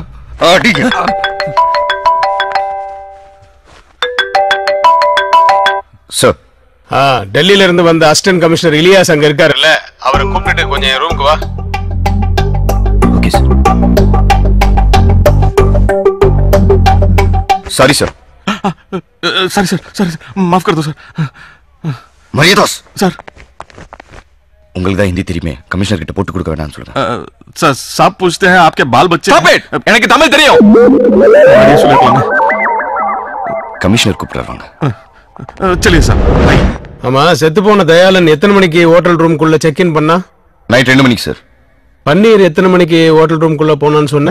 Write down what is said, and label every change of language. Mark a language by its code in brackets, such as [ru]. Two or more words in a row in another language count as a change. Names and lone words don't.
[ta] சார், டெல்லியில இருந்து வந்த [en] assistant commissioner [ta] இலியாஸ் அங்க இருக்காருல்ல, அவரை கூப்பிட்டு கொஞ்சம் ரூமுக்கு வா. [en] Okay sir. Sorry sir. sorry sir, [hi] सॉरी माफ कर दो सर. [ta] மரியாதாஸ் சார், உங்களுக்கு தான் ஹிந்தி தெரியுமே, கமிஷனர் கிட்ட போட்டு கொடுக்க வேண்டாம்னு சொல்லுங்க. [hi] सर साहब पूछते हैं आपके बाल बच्चे. [ta] எனக்கு தமிழ் தெரியும். கமிஷனர் கூப்பிடுறாங்க. [hi] चलिए சார். [ta] ஆமா, செத்து போன தயாளன் எத்தனை மணிக்கு ஹோட்டல் ரூம்குள்ள [en] check in [ta] பண்ணா? நைட் 2 மணிக்கு சார். பன்னீர் எத்தனை மணிக்கு ஹோட்டல் ரூம்குள்ள போனான்னு சொன்ன?